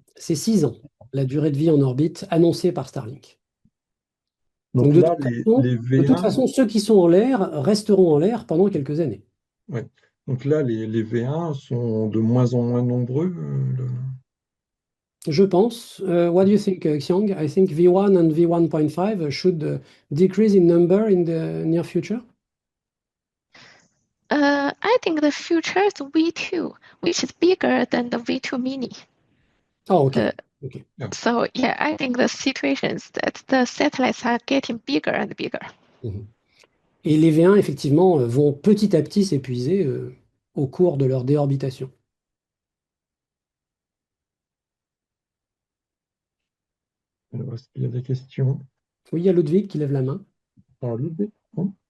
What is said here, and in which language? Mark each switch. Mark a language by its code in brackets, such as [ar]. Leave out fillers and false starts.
[fr] C'est 6 ans, la durée de vie en orbite annoncée par Starlink. Donc Donc là, les de toute V1, façon, ceux qui sont en l'air resteront en l'air pendant quelques années. ouais. Donc là, les V1 sont de moins en moins nombreux. Je pense. [en] What do you think, Xiang? I think V1 and V1.5 should decrease in number in the near future. I think the future is V2, which is bigger than the V2 Mini. Oh, ok. Uh, Ok. Ah, so yeah, I think the situation is that the satellites are getting bigger and bigger. Mhm. [fr] Et les V1, effectivement, vont petit à petit s'épuiser au cours de leur déorbitation. alors, est-ce qu'il y a des questions? Oui, il y a Ludwig qui lève la main. Ah, Ludwig, non.